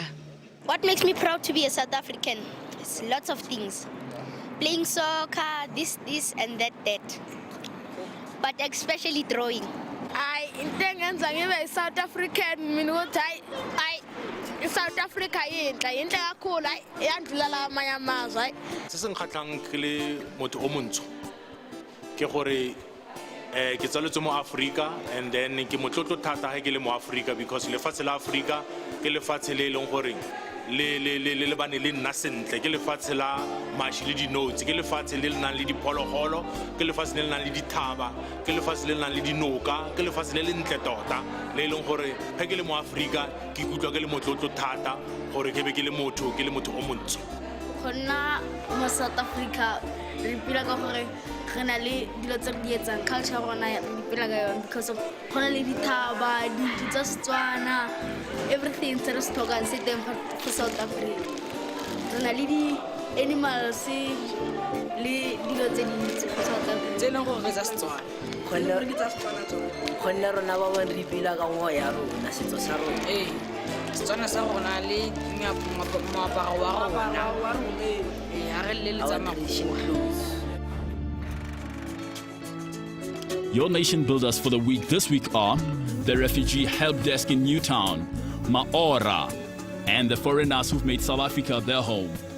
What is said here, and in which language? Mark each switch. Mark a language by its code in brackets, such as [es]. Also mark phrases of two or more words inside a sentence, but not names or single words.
[en] What makes me proud to be a South African? It's lots of things. Playing soccer, this, and that. But especially drawing. I intend to be South African. South Africa is cool. [tn] Se se nkgatlang ke le motho o montsho ke gore ke tsaletswe mo Africa, [en] and then [tn] ke motlotlo thata ha ke le mo Africa because lefatshe la Africa ke lefatshe le leng gore le bane le nna sentle, ke lefatshe la mashi le dinotsi, ke lefatshe le nang le diphologolo, ke lefatshe le nang le dithaba, ke lefatshe le nang le dinoka, ke lefatshe le ntle tota le leng gore ha ke le mo Africa ke ikutlwa ke le motlotlo thata gore ke be ke le motho o montsho. Gonna mo South Africa re pila ka gore re na le dilo tse di etsang culture rona re pila ka yone [en] because of [tn] gona le dithaba di tsa Setswana, everything tse re se tlhokang se teng for South Africa. Re na le di animals le dilo tse dintsi for South Africa tse leng gore re tsa Setswana. Gonna rona ba bone re pila ka ngwa ya rona setso sa rona. Setswana sa rona le moaparo wa rona. [en] Your nation builders for the week this week are the Refugee Help Desk in Newtown, Maora, and the foreigners who've made South Africa their home.